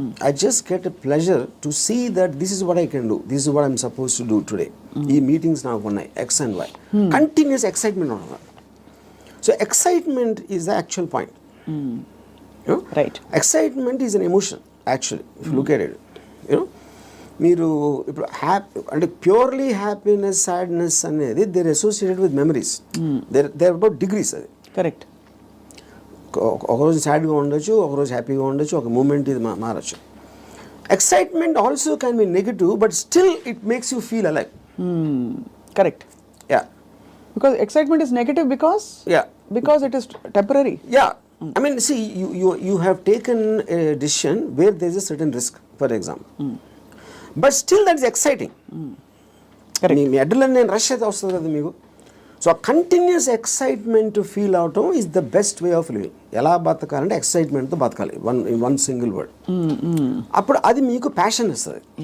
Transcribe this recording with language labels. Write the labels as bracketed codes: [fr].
[en] I just get a pleasure to see that this is what I can do. This is what I'm supposed to do today. Ee meetings now one X and Y. Continuous excitement on that. So excitement is the actual point. You know? Right. Excitement is an emotion actually. If you look at it, you know, [te] మీరు ఇప్పుడు అంటే [en] Purely happiness, sadness అనేది they're associated with memories. They're about degrees. అది correct. [te] ఒకరోజు సాడ్గా ఉండొచ్చు, ఒకరోజు హ్యాపీగా ఉండొచ్చు, ఒక మూమెంట్ ఇది మారచ్చు. [en] Excitement also can be negative, but still it makes you feel alive. Correct. Yeah, because excitement is negative because it is temporary. Yeah, I mean, see, you have taken a decision where there is a certain risk. For example. But still that is exciting. [te] మీ adrenaline rush అయితే వస్తుంది కదా మీకు. [en] So continuous excitement feel అవటం is the best way of living. [te] ఎలా బతకాలంటే ఎక్సైట్మెంట్తో బతకాలి, [en] One single word. [te] అప్పుడు అది మీకు ప్యాషన్ ఇస్తుంది.